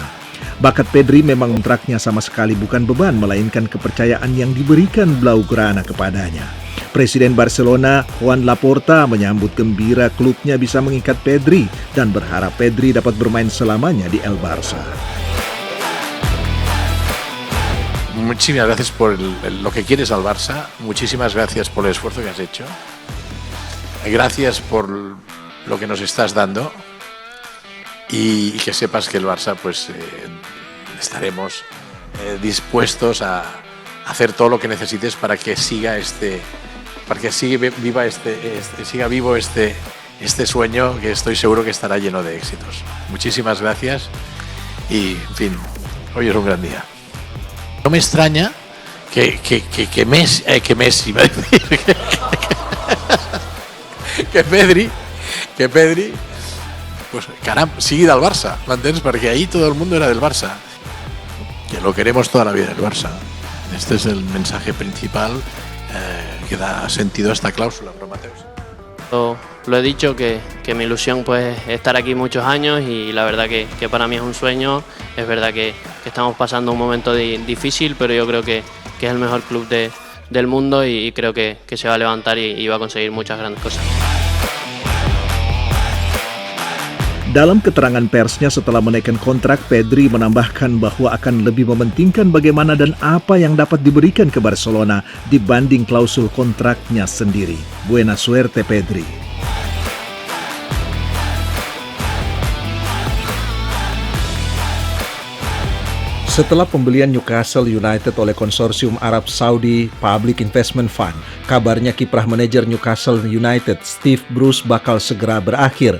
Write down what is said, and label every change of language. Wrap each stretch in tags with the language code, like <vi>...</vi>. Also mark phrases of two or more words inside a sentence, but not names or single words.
<id>Bakat Pedri memang kontraknya sama sekali bukan beban, melainkan kepercayaan yang diberikan Blaugrana kepadanya. Presiden Barcelona, Joan Laporta, menyambut gembira klubnya bisa mengikat Pedri dan berharap Pedri dapat bermain selamanya di El Barça.</id> <es>muchísimas gracias por lo que quieres al Barça, muchísimas gracias por el esfuerzo que has hecho, gracias por lo que nos estás dando y que sepas que el Barça pues estaremos dispuestos a hacer todo lo que necesites para que siga siga vivo este sueño que estoy seguro que estará lleno de éxitos. Muchísimas gracias y, en fin, hoy es un gran día. No me extraña que Messi va a decir que Pedri, pues caramba,</es> <ca>sigui del Barça, m'entens? Perquè ahir</ca> <es>todo el mundo era del Barça, que lo queremos toda la vida el Barça. Este es el mensaje principal que da sentido a esta cláusula, ¿no, Mateus? Lo he dicho, que mi ilusión pues es estar aquí muchos años y la verdad que para mí es un sueño. Es verdad que estamos pasando un momento difícil, pero yo creo que es el mejor club del mundo y creo que se va a levantar y va a conseguir muchas grandes cosas.</es> <id>Dalam keterangan persnya setelah menaikkan kontrak, Pedri menambahkan bahwa akan lebih mementingkan bagaimana dan apa yang dapat diberikan ke Barcelona dibanding klausul kontraknya sendiri.</id> <es>Buena suerte, Pedri.</es> <id>Setelah pembelian Newcastle United oleh konsorsium Arab Saudi Public Investment Fund, kabarnya kiprah manajer Newcastle United Steve Bruce bakal segera berakhir.</id>